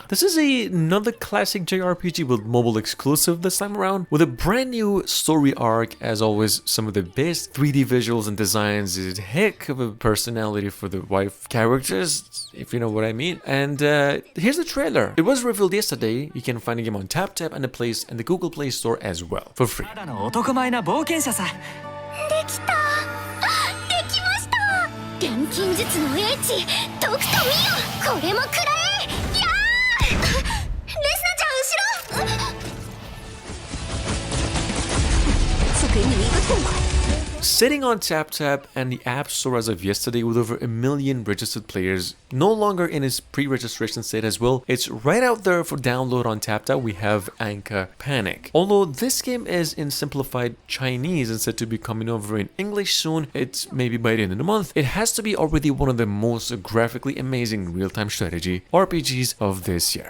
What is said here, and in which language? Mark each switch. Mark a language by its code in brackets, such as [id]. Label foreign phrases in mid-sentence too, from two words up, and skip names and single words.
[en] This is another classic JRPG with mobile exclusive this time around, with a brand new story arc, as always, some of the best 3D visuals and designs, a heck of a personality for the wife characters, if you know what I mean. And here's the trailer. It was revealed yesterday. You can find the game on TapTap and the Google Play Store as well, for free. [ja] 男前な冒険者さ。できた。できました。錬金術の英知、とくと見よ。これも食らえ。やー。レスナちゃん後ろ。 [zh] 这给你一个痛快。 [en] Sitting on TapTap and the App Store as of yesterday with over 1 million registered players, no longer in its pre-registration state as well, it's right out there for download on TapTap. We have Anka Panic. Although this game is in simplified Chinese and said to be coming over in English soon, it's maybe by the end of the month, it has to be already one of the most graphically amazing real-time strategy RPGs of this year.